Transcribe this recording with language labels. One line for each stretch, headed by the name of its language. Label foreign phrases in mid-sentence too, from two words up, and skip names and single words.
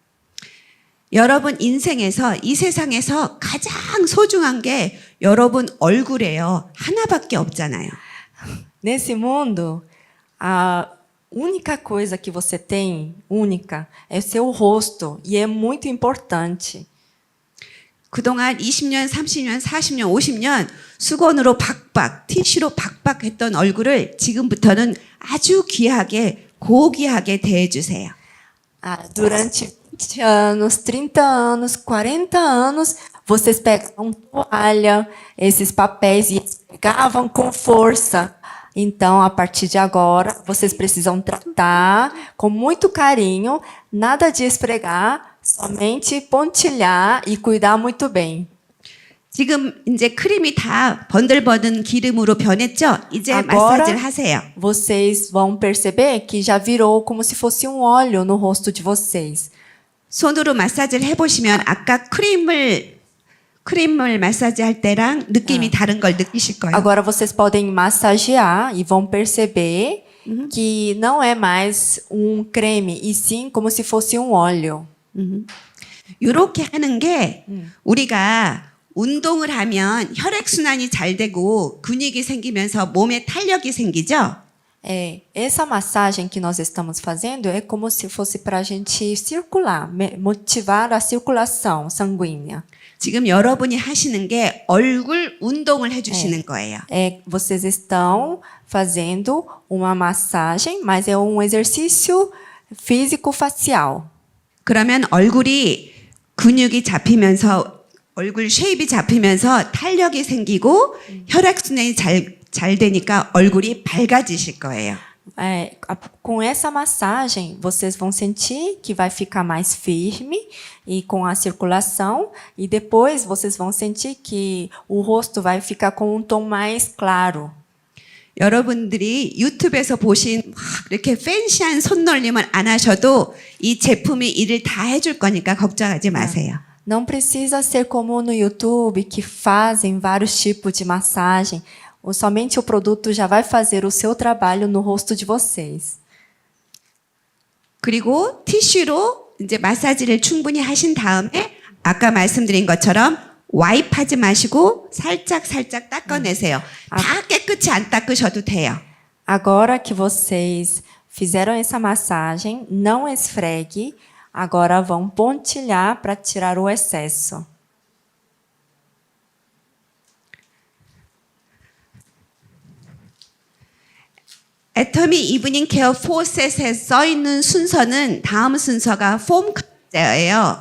Korean: 여러분 인생에서 이 세상에서 가장 소중한 게 여러분 얼굴이에요. 하나밖에 없잖아요.
Portuguese: Nesse mundo, a única coisa que você tem, única, é seu rosto. E é muito importante.
Korean: 그동안 20년, 30년, 40년, 50년 수건으로 박박, 티슈로 박박 했던 얼굴을 지금부터는 아주 귀하게, 고귀하게 대해주세요.
Portuguese: Durante 20 anos, 30 anos, 40 anos, vocês pegavam toalha, esses papéis e pegavam com força. Então, a partir de agora, vocês precisam tratar com muito carinho, nada de esfregar, somente pontilhar e cuidar muito bem.
Korean: 지금 이제 크림이 다 번들번든 기름으로 변했죠? 이제
Portuguese: Agora,
Korean: 마사지를 하세요.
Portuguese: vocês vão perceber que já virou como se fosse um óleo no rosto de vocês.
Korean: 손으로 마사지를 해보시면 아까 크림을 마사지 할 때랑 느낌이 다른 걸 느끼실 거예요.
Portuguese: Agora vocês podem massagear e vão perceber que não é mais um creme, e sim como se fosse um óleo.
Korean: 이렇게 하는 게 우리가 운동을 하면 혈액순환이 잘 되고 근육이 생기면서 몸에 탄력이 생기죠?
Portuguese: Essa massagem que nós estamos fazendo é como se fosse para a gente circular, motivar a circulação sanguínea.
Korean: 지금 여러분이 하시는 게 얼굴 운동을 해주시는 거예요.
Portuguese: Vocês estão fazendo uma massagem, mas é um exercício físico-facial.
Korean: 그러면 얼굴이 근육이 잡히면서 얼굴 쉐입이 잡히면서 탄력이 생기고 혈액순환이 잘 되니까 얼굴이 밝아지실 거예요.
Portuguese: Com essa massagem, vocês vão sentir que vai ficar mais firme e com a circulação, e depois vocês vão sentir que o rosto vai ficar com um tom mais claro.
Korean: 여러분들이 유튜브에서 보신 막 이렇게 팬시한 손놀림을 안 하셔도 이 제품이 일을 다 해줄 거니까 걱정하지 마세요.
Portuguese: Não precisa ser como no YouTube, que fazem vários tipos de massagem. Somente o produto já vai fazer o seu trabalho no rosto de vocês.
Korean: 그리고 티슈로 이제 마사지를 충분히 하신 다음에 아까 말씀드린 것처럼 와입하지 마시고 살짝 닦아내세요. 다 깨끗이 안 닦으셔도 돼요.
Portuguese: Agora que vocês fizeram essa massagem, não esfregue. Agora vão pontilhar para tirar o excesso.
Korean: 애터미 이브닝 케어 4셋에 써 있는 순서는 다음 순서가 폼 클렌저예요.